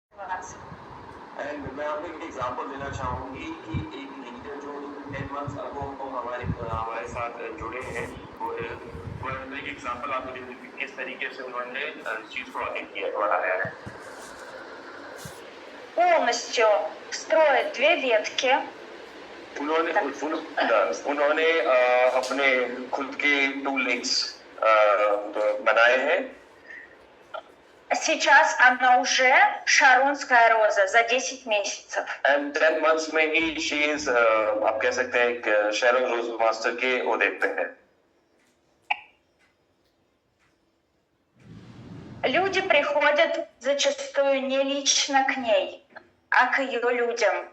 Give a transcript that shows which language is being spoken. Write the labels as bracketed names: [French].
[Hindi] And मैं आपको एक एग्जांपल देना चाहूंगी कि एक लीडर जो 10 मंथ्स अगो हमारे साथ जुड़े हैं, वो एक एग्जांपल आपको दे दूं कि किस तरीके से उन्होंने इस चीज को आगे किया बढ़ाया है. [Russian] Полностью строят две ветки. [Hindi] उन्होंने अपने खुद के 2 legs बनाए हैं. [Russian] Сейчас она уже шаронская роза за 10 месяцев. [English] And 10 months [Hindi] में ही [English] she is, [Hindi] आप कह सकते हैं एक Sharon Rose Master के ओहदे पे है. [Russian] Люди приходят зачастую не лично к ней, а к ее людям.